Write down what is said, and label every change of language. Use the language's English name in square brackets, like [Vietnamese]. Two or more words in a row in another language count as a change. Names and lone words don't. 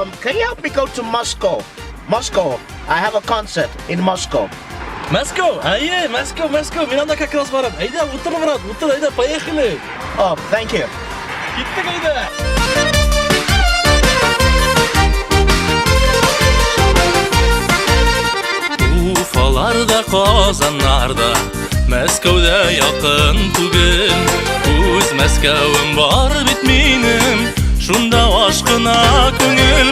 [English] can you help me go to Moscow? Moscow. I have a concert in Moscow. [Kazakh] Москва, Москва, мен анда [Russian] как раз [Kazakh] барам. [Tatar] Айда, утыр, брат, утыр, айда, [Russian] поехали. [English] Oh, thank you. [Kazakh] Кеттік, айда. [Tatar] Уфаларда, Қазаннарда, Мәскәүдә якын түгел. Үз Мәскәүем бар бит минем, шунда ашкына күңел.